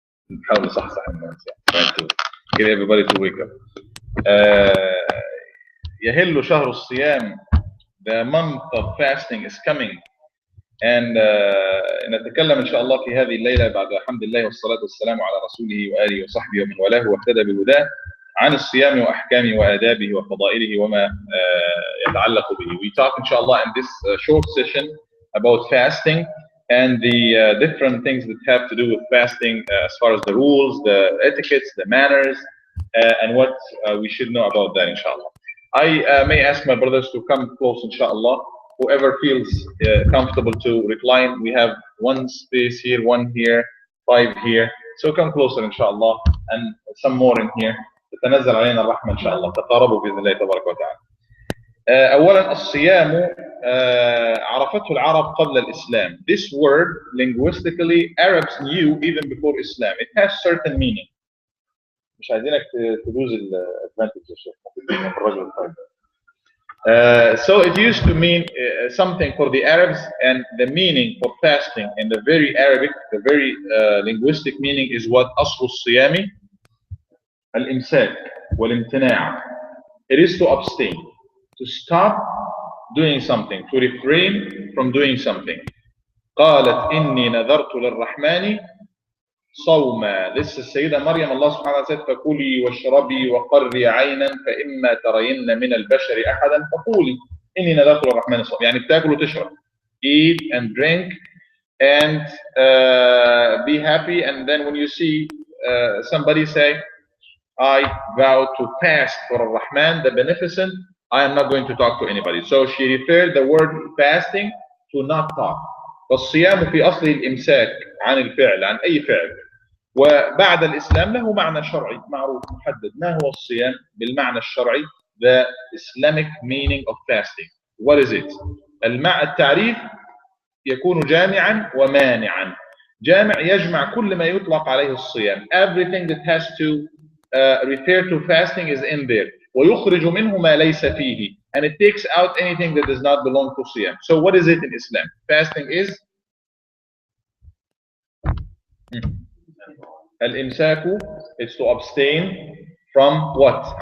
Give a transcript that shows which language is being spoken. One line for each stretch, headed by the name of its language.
Arabic: نحاول نصحصح الناس يعني
English: trying to get everybody to wake up.
Arabic: يهل شهر الصيام.
English: The month of fasting is coming. And
Arabic: نتكلم إن شاء الله في هذه الليلة بعد الحمد لله والصلاة والسلام على رسوله وآله وصحبه ومن والاه واهتدى بهداه عن الصيام وأحكامه وآدابه وفضائله وما يتعلق به.
English: We talk إن شاء الله in this short session about fasting and the different things that have to do with fasting as far as the rules, the etiquettes, the manners, and what we should know about that inshallah. I may ask my brothers to come close inshallah. Whoever feels comfortable to recline, we have one space here, one here, 5 here. So come closer inshallah and some more in here.
Arabic: تتنزل علينا الرحمة إن شاء الله. تقاربوا بإذن الله تبارك وتعالى. أولا الصيام عرفته العرب قبل الإسلام.
English: This word linguistically Arabs knew even before Islam. It has certain meaning.
Arabic: مش عايزينك تدوز الادفانتج يا شيخ الرجل الطيب.
English: So it used to mean something for the Arabs, and the meaning for fasting in the very Arabic, the very linguistic meaning is what
Arabic: أصل الصيام الإمساك والامتناع.
English: It is to abstain, to stop doing something, to refrain from doing something.
Arabic: قالت إني نذرت للرحمن صوما.
English: This is السيدة مريم. Allah subhanahu wa ta'ala said
Arabic: فكلي واشربي وقري عينا فإما ترين من البشر أحدا فقولي إني نذرت للرحمن صوما. يعني بتاكل وتشرب.
English: Eat and drink and be happy, and then when you see somebody say I vow to fast for Ar-Rahman, the Beneficent, I am not going to talk to anybody. So she referred the word fasting to not talk.
Arabic: فالصيام في أصله الإمساك عن الفعل، عن أي فعل. وبعد الإسلام له معنى شرعي معروف محدد. ما هو الصيام بالمعنى الشرعي؟
English: The Islamic meaning of fasting. What is it?
Arabic: التعريف يكون جامعا ومانعا. جامع يجمع كل ما يطلق عليه الصيام.
English: Everything that has to refer to fasting is in there.
Arabic: ويخرج منه ما ليس فيه.
English: And it takes out anything that does not belong to Siyam. So what is it in Islam? Fasting is الإمساك is to abstain from what?